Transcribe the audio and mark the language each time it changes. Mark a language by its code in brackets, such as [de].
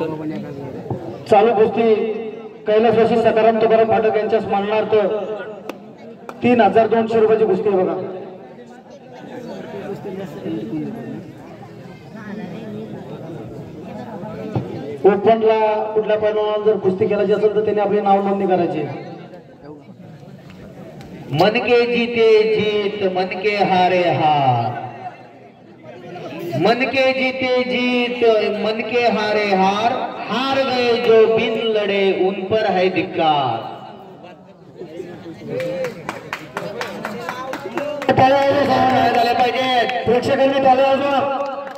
[mr] चालू कुस्ती कैलासवासी सखाराम तुकाराम पाठक यांच्या स्मरणार्थ 3200 रुपयाची कुस्ती आहे बघा ओपनला कुठल्या पैलवानाला जर कुस्ती खेळायची असेल तर त्यांनी आपली नाव नोंदणी करायची [hi] मन के जीते जीत मन के हारे हार मन के जीते जीत मन के हारे हार हार गए जो बिन लड़े उन पर है धिक्कार [mr] झाले पाहिजे प्रेक्षकांनी टाळ्या वाजवा